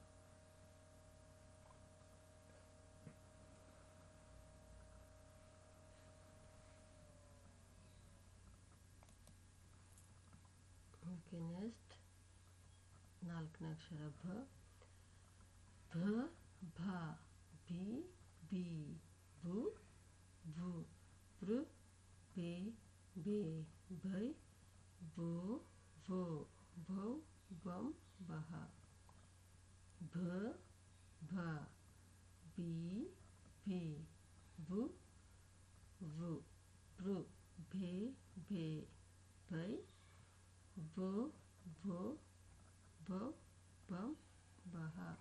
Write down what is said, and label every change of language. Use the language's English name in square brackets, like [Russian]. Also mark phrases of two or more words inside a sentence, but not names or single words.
[Kannada] ಓಕೆ, ನೆಕ್ಸ್ಟ್ ನಾಲ್ಕನೇ ಅಕ್ಷರ ಭ ಭ ಬಿ ಬಿ ಬು ಬು ಬೃ ಬೇ ಬೇ ಬೈ ಬೋ ಬೋ ಬೌ ಬಂ ಬಹ. ಭ ಭ ಬಿ ಬಿ ಬು ಬು ಬೃ ಬೇ ಬೇ ಬೈ ಬೋ ಬೋ ಬೌ ಬಂ ಬಹ.